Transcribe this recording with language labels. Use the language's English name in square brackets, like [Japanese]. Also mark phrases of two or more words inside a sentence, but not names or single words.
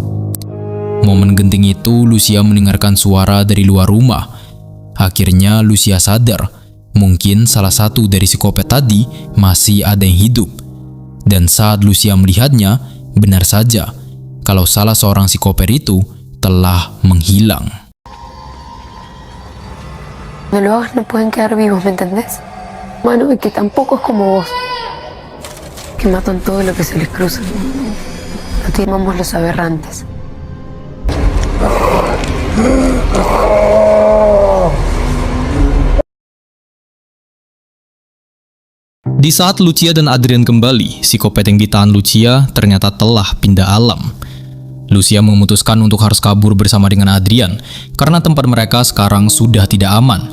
[Indonesian] Momen genting itu, Lucia mendengarkan suara dari luar rumah. Akhirnya Lucia sadar, mungkin salah satu dari psikopat tadi masih ada yang hidup. Dan saat Lucia melihatnya, benar saja, kalau salah seorang psikopat itu telah menghilang. [Spanish] No lo hagas, no pueden quedar vivos, ¿me entendés? Mano, y que tampoco es como vos, que matan todo lo que se les cruza. No timamos los aberrantes. [Indonesian] Di saat Lucia dan Adrian kembali, psikopat yang ditahan Lucia ternyata telah pindah alam. Lucia memutuskan untuk harus kabur bersama dengan Adrian karena tempat mereka sekarang sudah tidak aman.